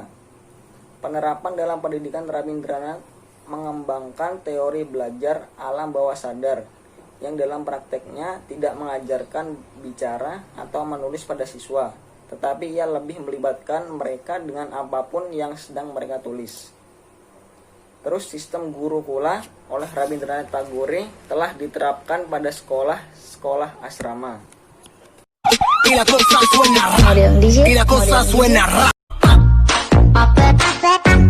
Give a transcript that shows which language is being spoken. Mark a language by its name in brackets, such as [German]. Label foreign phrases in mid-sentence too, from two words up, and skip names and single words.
[Indonesian] Penerapan dalam pendidikan Rabindranath mengembangkan teori belajar alam bawah sadar yang dalam prakteknya tidak mengajarkan bicara atau menulis pada siswa, tetapi ia lebih melibatkan mereka dengan apapun yang sedang mereka tulis. Terus sistem gurukula oleh Rabindranath Tagore telah diterapkan pada sekolah asrama. [Spanish] Y la cosa suena rap. Y la cosa suena rap.